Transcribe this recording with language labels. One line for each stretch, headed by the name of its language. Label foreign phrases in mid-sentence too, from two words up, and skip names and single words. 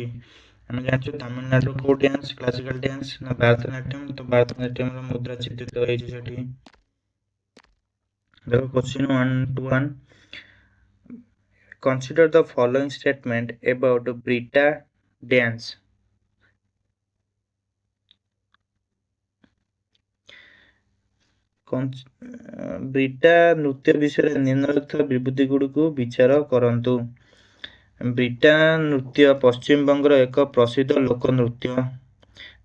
Odia: ଆମେ ଜାଣିଛୁ ତାମିଲନାଡୁର କୋଉ ଡ୍ୟାନ୍ସ?
English: classical dance
Odia: ନା ଭାରତନାଟ୍ୟମ? ତ ଭାରତନାଟ୍ୟମର ମୁଦ୍ରା ଚିତ୍ରିତ ହେଇଛି ସେଠି। ଦେଖ କ୍ୱେଶ୍ଚିନ୍ 1-1।
English: Consider the following statement about Brita dance.
Odia: ବ୍ରିଟା ନୃତ୍ୟ ବିଷୟରେ ନିମ୍ନଲିଖିତ ବିବୃତ୍ତି ଗୁଡ଼ିକୁ ବିଚାର କରନ୍ତୁ। ବ୍ରିଟା ନୃତ୍ୟ ପଶ୍ଚିମବଙ୍ଗର ଏକ ପ୍ରସିଦ୍ଧ ଲୋକ ନୃତ୍ୟ।